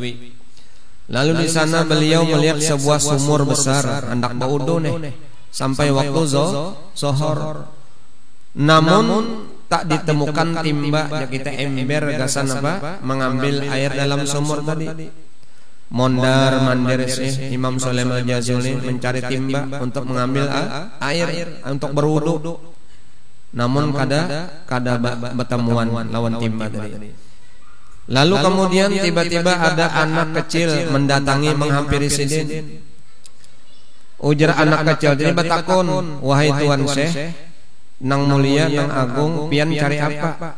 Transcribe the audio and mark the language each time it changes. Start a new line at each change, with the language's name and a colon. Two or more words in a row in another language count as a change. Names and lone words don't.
Indonesian: Lalu di sana beliau melihat sebuah sumur besar hendak
Banjar: baudo nih
Indonesian: sampai waktu zuhur. Namun tak ditemukan timba, ya kita ember
Banjar: gasan apa
Indonesian: mengambil air dalam sumur tadi. Mondar mandir Imam Sulaiman Al-Jazuli mencari timba untuk mengambil air untuk berwudu.
Banjar: Namun kada bertemuan lawan timba tadi.
Indonesian: Lalu kemudian tiba-tiba ada anak kecil mendatangi menghampiri sidin.
Banjar: Ujar anak kecil ini batakon, wahai tuan Syekh, nang mulia, nang agung, pian cari apa?